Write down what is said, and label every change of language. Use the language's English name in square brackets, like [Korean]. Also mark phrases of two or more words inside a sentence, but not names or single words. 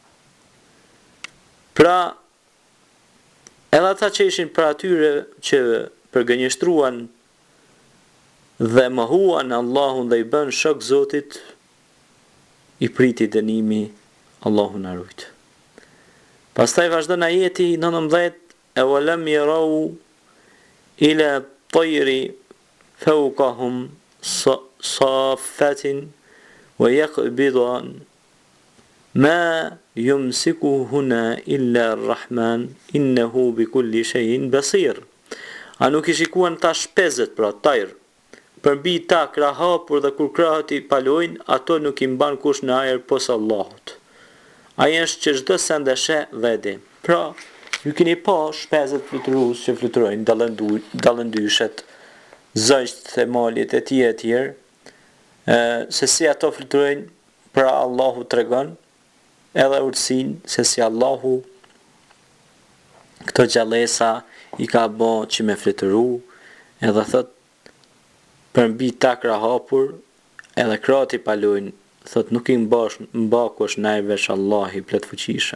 [Albanian] Pra edhe ata që ishin për atyre që përgënjeshtruan dhe mohuan Allahun dhe i bën shok Zotit, i priti dënimi, Allahu na ruaj. Pastaj vazhdon ajeti 19 e [Arabic] أولم يروا إلى الطير فوقهم صافات ويقبضن ما يمسكهن إلا الرحمن إنه بكل شيء بصير. [Albanian] A nuk i shikuan ta shpezet pra tajr përmbi ta krahapur dhe kur krahët i palojnë, ato nuk i mban kush në ajër pos Allahut. Ai është që çdo send e sheh dhe e di. Pra, ju keni pa shpezet fluturues që fluturojnë, dallëndyshet, zogjet e malit e tjerë, se si ato fluturojnë, pra Allahu tregon edhe urtësinë se si Allahu këto gjallësa i ka bë që me fluturu, edhe thot përmbi ta krahapur, edhe krahët i palojnë, thot nuk i mbakush ndaj veç Allahi plotfuqishëm.